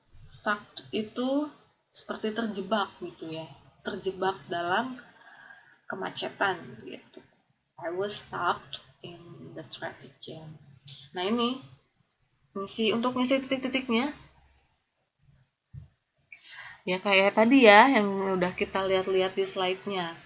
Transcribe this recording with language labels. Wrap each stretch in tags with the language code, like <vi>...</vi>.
<id>Stuck itu seperti terjebak gitu ya. Terjebak dalam kemacetan gitu.</id> <en>I was stuck in the traffic jam.</en> <id>Nah, ini untuk ngisi titik-titiknya ya kayak tadi ya yang udah kita lihat-lihat di slide-nya.</id>